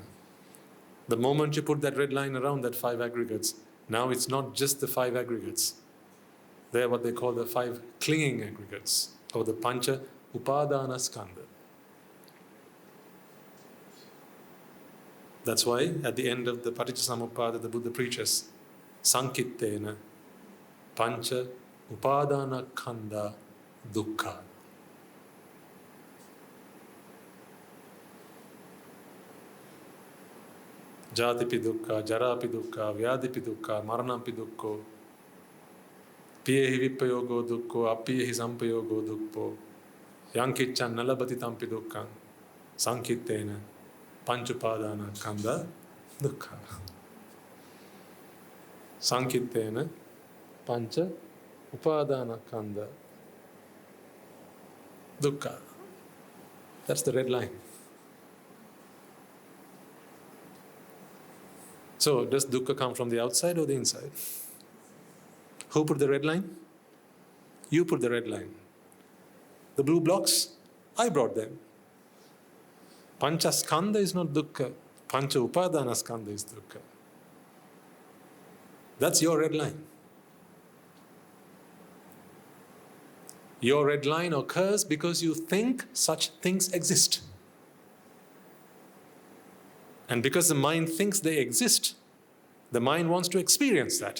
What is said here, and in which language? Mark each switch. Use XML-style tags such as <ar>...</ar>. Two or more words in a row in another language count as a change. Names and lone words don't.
<en>The moment you put that red line around that 5 aggregates, now it's not just the 5 aggregates. They're what they call the 5 clinging aggregates, or the</en> <pi>Pancha Upadana Skandha. That's why at the end of the Paticcasamuppada, the Buddha preaches, Sankittena Pancha Upadana Khandha Dukkha. Jatipi dukkha, jarapi dukkha, vyadipi dukkha, maranapi dukkho, piyehi vipayogo dukkho, apiyehi sampayogo dukkho, yankiccan nalabati tampi dukkham, sankittena panchupadana khandha dukkha. Sankittena pancha upadana khandha dukkha.</pi> <en>That's the red line. So, does dukkha come from the outside or the inside? Who put the red line? You put the red line. The blue blocks, I brought them.</en> <pi>Pancha skandha</pi> <en>is not dukkha.</en> <pi>Pancha upadana skandha</pi> <en>is dukkha. That's your red line. Your red line occurs because you think such things exist. And because the mind thinks they exist, the mind wants to experience that.</en>